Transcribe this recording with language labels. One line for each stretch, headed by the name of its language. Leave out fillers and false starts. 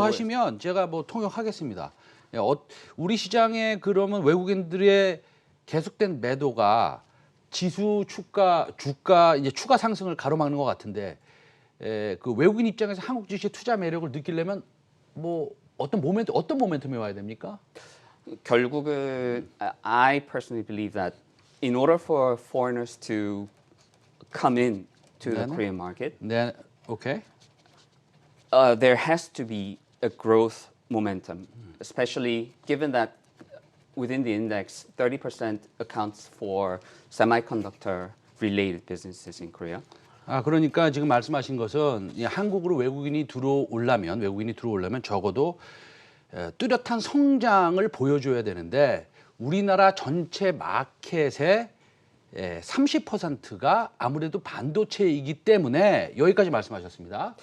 Korean: 하시면 제가 뭐 통역하겠습니다. 예, 우리 시장에 그러면 외국인들의 계속된 매도가 지수 주가 이제 추가 상승을 가로막는 것 같은데 그 외국인 입장에서 한국 주식의 투자 매력을 느끼려면 뭐 어떤 모멘텀에 와야 됩니까? 결국은
English: I personally believe that in order for foreigners to come in to the
Korean: 네네.
English: Korean market,
Korean: 네, 오케이.
English: there has to be a growth momentum, especially given that within the index, 30% accounts for semiconductor related businesses in Korea.
Korean: 아, 그러니까 지금 말씀하신 것은 이 한국으로 외국인이 들어오려면 적어도 뚜렷한 성장을 보여줘야 되는데 우리나라 전체 마켓의 30%가 아무래도 반도체이기 때문에 여기까지 말씀하셨습니다.